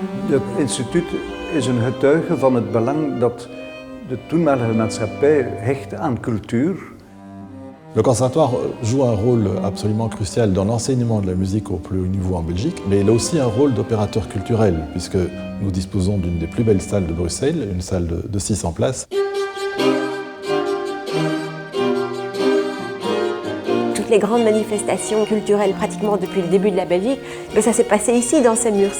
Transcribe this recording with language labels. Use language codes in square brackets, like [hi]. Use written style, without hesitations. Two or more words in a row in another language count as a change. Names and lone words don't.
[nl] Het instituut is een getuige van het belang dat de toenmalige maatschappij hechtte aan cultuur. [fr] Le conservatoire joue un rôle absolument crucial dans l'enseignement de la musique au plus haut niveau en Belgique, mais il a aussi un rôle d'opérateur culturel, puisque nous disposons d'une des plus belles salles de Bruxelles, une salle de 600 places. Toutes les grandes manifestations culturelles pratiquement depuis le début de la Belgique, ça s'est passé ici, dans ces murs-ci.